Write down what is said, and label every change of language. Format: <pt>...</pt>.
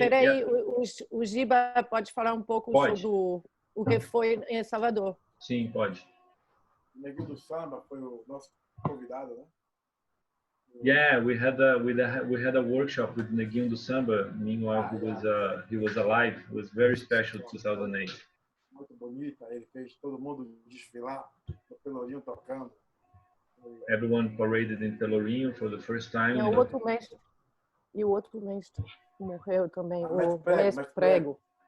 <pt>peraí, o Giba pode falar um pouco Pode. sobre o que foi em Salvador. Sim, pode. O Neguinho do Samba foi o nosso convidado, né?</pt> <en>Yeah, we had a workshop with Neguinho do Samba. Meanwhile, he was alive. It was very special 2008.</en> <pt>Muito bonita, ele fez todo mundo desfilar, o Pelourinho tocando.</pt> <en>Everyone paraded in Pelourinho for the first time.</en> <pt>E o outro mestre morreu também, o mestre Prego.</pt>